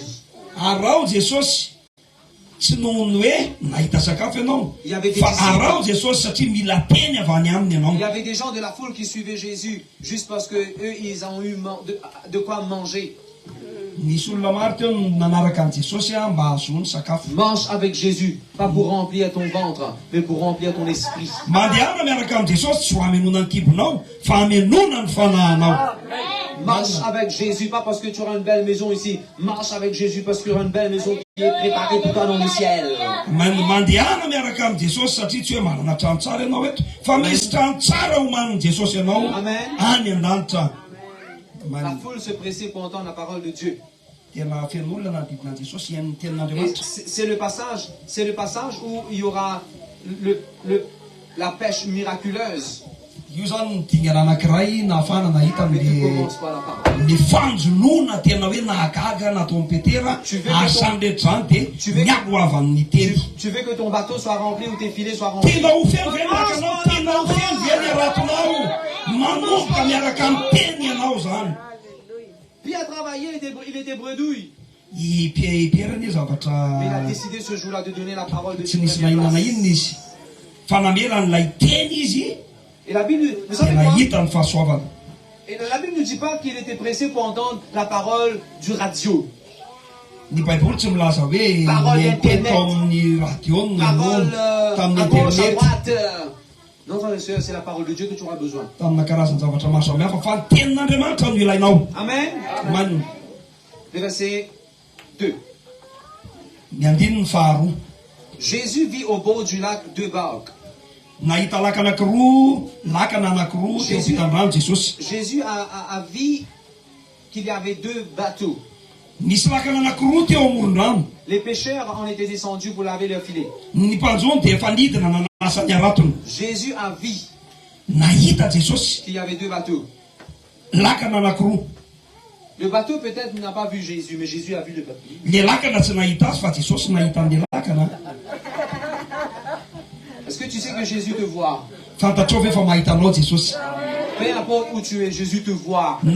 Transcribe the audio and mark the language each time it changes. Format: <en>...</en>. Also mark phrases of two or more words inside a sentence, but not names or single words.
<mg>Arao Jesosy tsy noho ny hoe nahita sakafo ianao</mg> <fr>Il y avait des</fr> <mg>fa</mg> <fr>disciples.</fr> <mg>arao Jesosy satria mila teny avy any aminy</mg> <fr>Il y</fr> <mg>ianao.</mg> <fr>avait des gens de la foule qui suivaient Jésus juste parce que eux ils ont eu de quoi manger.</fr> <mg>Nisy olona maro teo nanaraka an' Jesosy mba ahazoany sakafo.</mg> <fr>Mange avec Jésus, pas pour remplir ton ventre, mais pour remplir ton esprit.</fr> <mg>Mandehana miaraka am' Jesosy tsy ho hamenona ny kibonao fa hamenona ny fanahinao.</mg> <fr>Marche avec Jésus, pas parce que tu auras une belle maison ici. Marche avec Jésus parce qu'il y aura une belle maison qui est préparée pour toi dans le ciel.</fr> <mg>Mandehana miaraka am' Jesosy satria tsy hoe manana trano tsara ianao eto fa misy trano tsara homanin'i Jesosy ianao Amen. any an-danitra.</mg> <fr>La foule se pressait pour entendre la parole de Dieu.</fr> <mg>Tena feno olona nanodidina Jesosy iain'ny</mg> <fr>Et</fr> <mg>tenin'Andriamanitra.</mg> <fr>c'est le passage où il y aura la pêche miraculeuse.</fr> <mg>Io zany ny dingana anankiray nahafana nahita</mg> <fr>Mais tu</fr> <mg>amin'le</mg> <fr>commences par la parole.</fr> <mg>ny fanjonoana tena hoe nahagaga natao amin'ny Petera ary samy rehetra zany dia miagoavan'ny teny.</mg> <fr>Tu veux que ton bateau soit rempli ou tes filets soient remplis.</fr> <mg>Tena ho feno ve miaraka anao, tena ho feno ve ny aratonao, manomboka miaraka amin'ny teny ianao zany.</mg> <fr>Pierre a travaillé, il était bredouille.</fr> <mg>I Pierre ny</mg> <fr>Mais il a</fr> <mg>zavatra</mg> <fr>décidé ce jour-là de donner la parole de</fr> <mg>tsy</mg> <fr>Dieu.</fr> <mg>nisy nahinana inona izy fa nameran'ilay teny izy</mg> <fr>Et la Bible, vous savez</fr> <mg>tena</mg> <fr>quoi?</fr> <mg>hita ny fahasoavana.</mg> <fr>Et la Bible ne dit pas qu'il était pressé pour entendre la parole du radio.</fr> <mg>Ny Baiboly tsy milaza hoe</mg> <fr>Parole</fr> <mg>teny tao internet. amin'ny radio ny</mg> <fr>Parole</fr> <mg>namono tamin'ny</mg> <fr>à gauche, à</fr> <mg>internet</mg> <fr>droite. Non, frères et sœurs, c'est la parole de Dieu que tu auras besoin.</fr> <mg>tamina karazany zavatra maro samihafa fa ny tenin'Andriamanitra no ilainao. Amen. Manina</mg> <fr>Le verset 2.</fr> <mg>ny andininy faharoa.</mg> <fr>Jésus vit au bord du lac deux barques.</fr> <mg>Nahita laka anankiroa, lakana anankiroa teo fitan-drano Jesosy.</mg> <fr>Jésus a vu qu'il y avait deux bateaux.</fr> <mg>Nisy lakana anankiroa teo amoron-drano.</mg> <fr>Les pêcheurs en étaient descendus pour laver leurs filets.</fr> <mg>Ny mpanjony dia efa nidina nanasa ny aratony.</mg> <fr>Jésus a vu</fr> <mg>Nahita Jesosy</mg> <fr>qu'il y avait deux bateaux.</fr> <mg>lakana anankiroa.</mg> <fr>Le bateau peut-être n'a pas vu Jésus, mais Jésus a vu le bateau.</fr> <mg>Le lakana tsy nahita azy fa Jesosy nahita an'le lakana.</mg> <fr>Est-ce que tu sais que Jésus te voit?</fr> <mg>Fantatrao ve fa mahita anao Jesosy?</mg> <fr>Peu importe où tu es, Jésus te voit.</fr>